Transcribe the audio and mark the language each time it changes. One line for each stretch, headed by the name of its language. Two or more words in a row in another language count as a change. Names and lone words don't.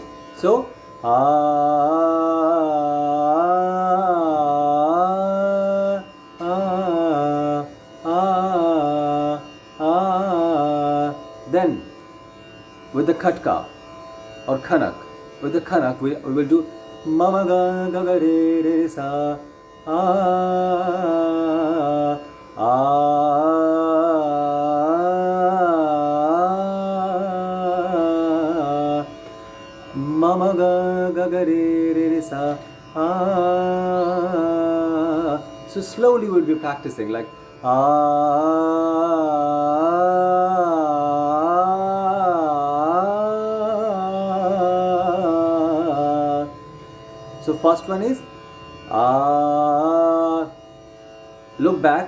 English: So then with the khatka or khanak, with the khanak we will do mama ga ga ga re re sa mama ga ga ga re re sa So slowly we'll be practicing like So first one is look back.